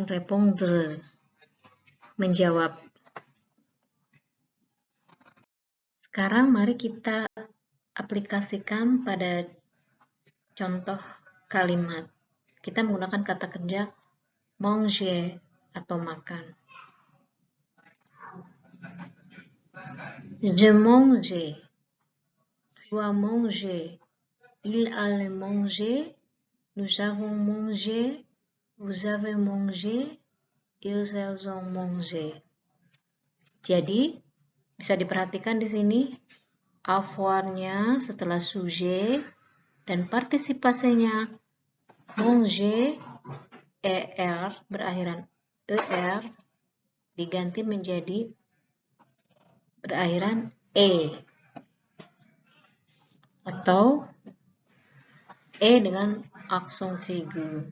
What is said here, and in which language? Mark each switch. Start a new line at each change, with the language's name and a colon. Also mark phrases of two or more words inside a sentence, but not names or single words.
French: Répondre, menjawab.
Indonesian: Sekarang mari kita aplikasikan pada contoh kalimat. Kita menggunakan kata kerja manger atau makan.
French: Je mange, tu as mangé, il allait manger, nous avons mangé, vous avez mangé, ils elles ont mangé.
Indonesian: Jadi bisa diperhatikan di sini avoir-nya setelah sujet dan partisipasinya manger, er berakhiran er diganti menjadi berakhiran e atau e dengan aksen aigu.